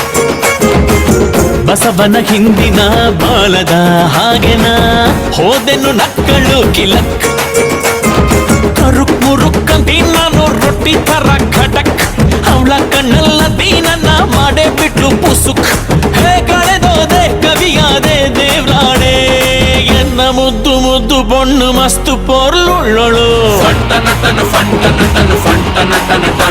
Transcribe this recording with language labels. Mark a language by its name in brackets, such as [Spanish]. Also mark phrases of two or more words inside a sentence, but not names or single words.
[Kannada] ಬಸವನ ಹಿಂದಿನ ಬಾಲದ ಹಾಗೆನ ಹೋದೆನು ನಕ್ಕಳು ಕಿಲಕ್. ಕರುಕ್ ಮುರುಕ್ಕಂತಿ ನಾನು ರೊಟ್ಟಿ ತರ ಖಟಕ್. ಅವಳ ಕಣ್ಣಲ್ಲ ದೀನನ್ನ ಮಾಡೇ ಬಿಟ್ಲು ಪುಸುಕ್. ಹೇ ಕಳೆದೋದೆ ಕವಿಯಾದೆ ದೇವ್ರಾಣೆ. [Tulu] ಎನ್ನ ಮುದ್ದು ಮುದ್ದು ಪೊಣ್ಣು ಮಸ್ತು ಪೊರ್ಲುಳ್ಳೊಳು. ಫಂಟನಟನು ಫಂಟನಟನು ಫಂಟನಟನು